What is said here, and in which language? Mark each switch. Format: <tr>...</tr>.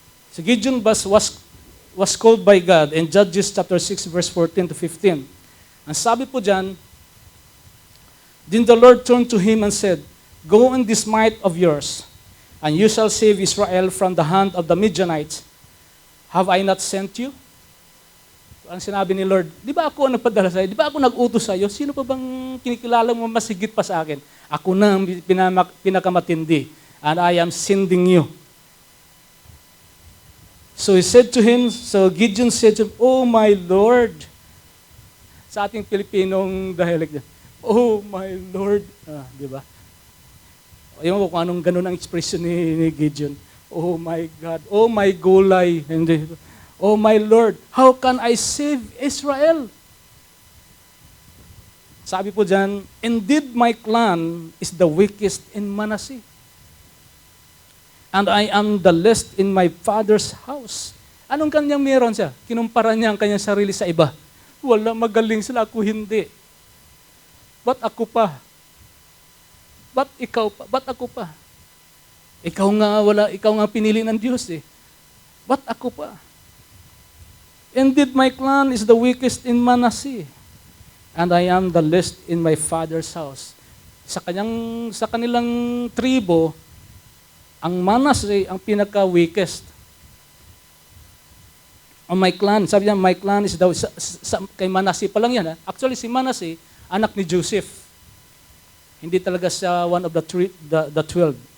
<en>Si Gideon was called by God in Judges chapter 6 verse 14 to 15.</en> <tl>Ang sabi po dyan,</tl> <en>then the Lord turned to him and said, go in this might of yours, and you shall save Israel from the hand of the Midianites. Have I not sent you?</en> <tl>Ang sinabi ni Lord, di ba ako ang nagpadala sa'yo? Di ba ako nag-utos sa'yo? Sino pa bang kinikilala mo mas higit pa sa akin? Ako na ang pinakamatindi,</tl> <en>and I am sending you. So Gideon said to him, "Oh my Lord."</en> <tl>Sa ating Pilipinong dialect, "Oh my Lord." Di ba? Ayaw mo kung anong ganun ang expression ni Gideon. "Oh my God, oh my gulay." Hindi.</tl> <en>"Oh my Lord, how can I save Israel?"</en> <tl>Sabi po dyan,</tl> <en>"Indeed my clan is the weakest in Manasseh, and I am the least in my father's house."</en> <tl>Anong kanyang meron siya? Kinumpara niya ang kanyang sarili sa iba. Wala, magaling sila, ako hindi. Ba't ako pa? Ba't ikaw pa? Ba't ako pa? Ikaw nga pinili ng Diyos eh. Ba't ako pa?</tl> <en>"Indeed my clan is the weakest in Manasseh, and I am the least in my father's house."</en> <tl>Sa kanilang tribo, ang Manasseh ang pinaka-weakest. My clan, sabi niya, my clan is kay Manasseh pa lang yan. Actually, si Manasseh, anak ni Joseph. Hindi talaga siya one of the 12.</tl>